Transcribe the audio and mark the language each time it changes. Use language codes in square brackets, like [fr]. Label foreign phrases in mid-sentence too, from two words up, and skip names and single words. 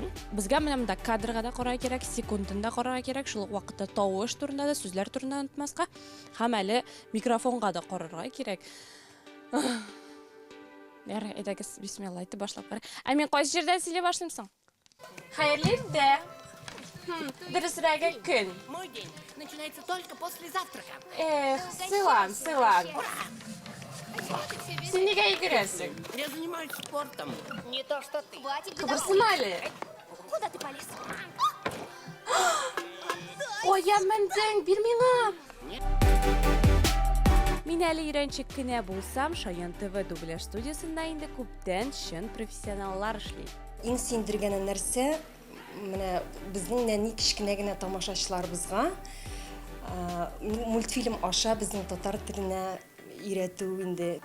[tt] Безгә менә монда кадрга да карарга кирәк, секундында карарга кирәк, шул ук вакытта тавыш турында да, сүзләр турында онытмаска, һәм әле микрофонга да карарга кирәк. Ярый, әйдәгез, бисмилла әйтеп башлап карыйк. Мин кайсы җирдән сөйләп башлыйм соң? Хәерле дә. Дөресрәге көн. [ru] Мой день начинается только после завтрака. [tt] Сылан. Син нигә йөгерәсең? [ru] Я занимаюсь спортом. Не то, что ты. [tt] Кыбырсына әле. [ru] Куда ты полез? [tt] Ой, я мендең, бир миңа. Мин әле өйрәнчек кенә булсам, Шаян ТВ дубляж студиясында инде күптән чын профессионаллар эшли. Иң сөендергән нәрсә менә безнең нәни кичкенә генә тамашачыларыбызга мультфильм аша безнең татар теленә өйрәтү инде.